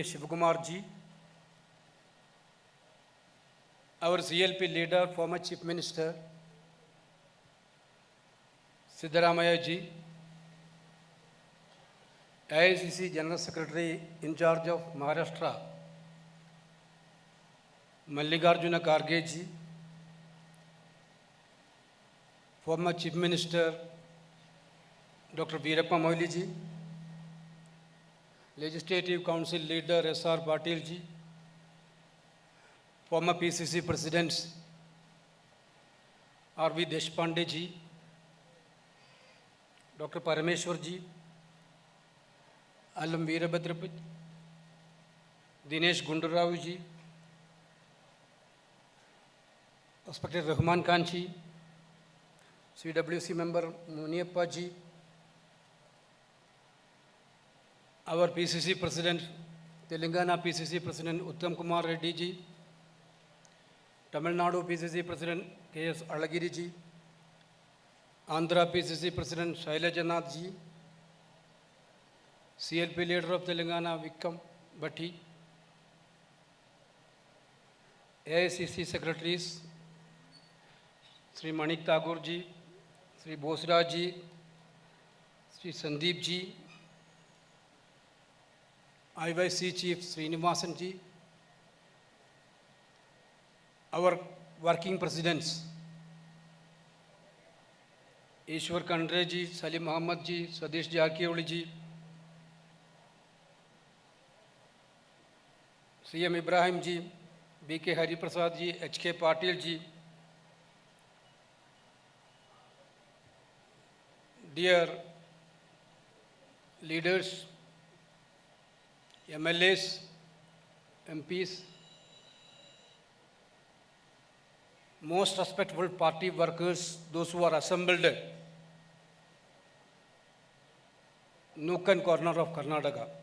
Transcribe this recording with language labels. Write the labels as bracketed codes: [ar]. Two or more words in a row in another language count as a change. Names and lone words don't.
[en] Shivakumar ji, our CLP leader, former Chief Minister, Siddaramaiah ji, AICC General Secretary in charge of Maharashtra, Mallikarjuna Kharge ji, former Chief Minister Dr. Veerappa Moily ji, Legislative Council Leader S.R. Patil ji, former PCC Presidents R.V. Deshpande ji, Dr. Parameshwar ji, Allam Veerabhadra ji, Dinesh Gundarao ji, respected Rahman Khan ji, CWC member Muniappa ji, our PCC President, Telangana PCC President Uttam Kumar Reddy ji, Tamil Nadu PCC President K.S. Alagiri ji, Andhra PCC President Shailaja Nath ji, CLP leader of Telangana Vikram Bhatti, AICC secretaries Sri Manik Tagore ji, Sri Bosraj ji, Sri Sandeep ji, IYC Chief Srinivasan ji, our working presidents, Ishwar Khandre ji, Salim Muhammad ji, Sadish Jakioli ji, CM Ibrahim ji, B.K. Hari Prasad ji, H.K. Patil ji, dear leaders, MLAs, MPs, most respectful party workers, those who are assembled nook and corner of Karnataka.